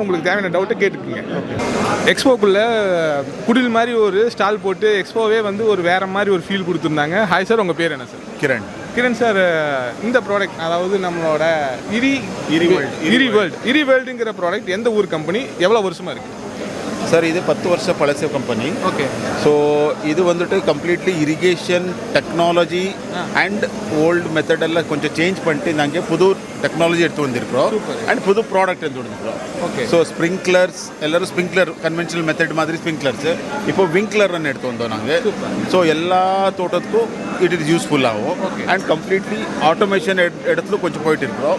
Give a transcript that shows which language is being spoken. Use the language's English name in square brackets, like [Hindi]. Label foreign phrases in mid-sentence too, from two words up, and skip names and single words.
[Tamil] உங்களுக்கு தேவையான டவுட்டை கேட்டுக்குங்க. எக்ஸ்போக்குள்ளே குடில் மாதிரி ஒரு ஸ்டால் போட்டு எக்ஸ்போவே வந்து ஒரு வேறு மாதிரி ஒரு ஃபீல் கொடுத்துருந்தாங்க. ஹாய் சார், உங்கள் பேர் என்ன சார்? கிரண். கிரண் சார், இந்த ப்ராடக்ட் அதாவது நம்மளோட இரி வேர்ல்டுங்கிற ப்ராடக்ட் எந்த ஊர் கம்பெனி, எவ்வளோ வருஷமாக இருக்குது [Kannada] ಸರ್ ಇದು 10 ವರ್ಷ ಪಳಸೆ ಕಂಪನಿ. ಓಕೆ. ಸೊ ಇದು [Tamil] வந்துட்டு [English] completely irrigation technology and old method [Tamil] எல்லாம் கொஞ்சம் சேஞ்ச் பண்ணிட்டு நாங்கள் புது டெக்னாலஜி எடுத்து வந்திருக்கிறோம் அண்ட் புது ப்ராடக்ட் எடுத்து வந்திருக்கிறோம். ஓகே. ஸோ ஸ்ப்ரிங்க்லர்ஸ் எல்லாரும் ஸ்ப்ரிங்க்லர் [English] conventional method [Tamil] மாதிரி ஸ்ப்ரிங்க்லர்ஸ் இப்போ விங்க்லர்னு எடுத்து வந்தோம் நாங்கள். ஸோ எல்லா தோட்டத்துக்கும் [English] it is useful [Tamil] ஆகும் [English] and completely automation [Tamil] இடத்துல கொஞ்சம் போயிட்டு இருக்கிறோம்.